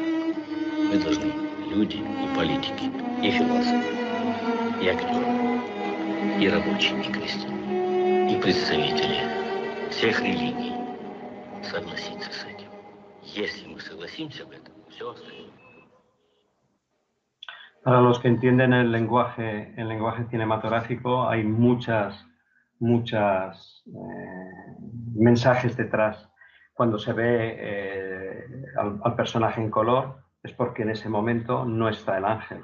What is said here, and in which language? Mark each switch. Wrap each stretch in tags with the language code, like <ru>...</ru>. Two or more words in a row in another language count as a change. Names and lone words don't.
<ru>Мы должны, люди и политики, и философы, и актеры, и рабочие, и крестьяне, и представители всех религий согласиться с этим. Если мы согласимся в этом, все остается.</ru> <es>Para los que entienden el lenguaje cinematográfico, hay muchos mensajes detrás. Cuando se ve al personaje en color, es porque en ese momento no está el ángel.</es>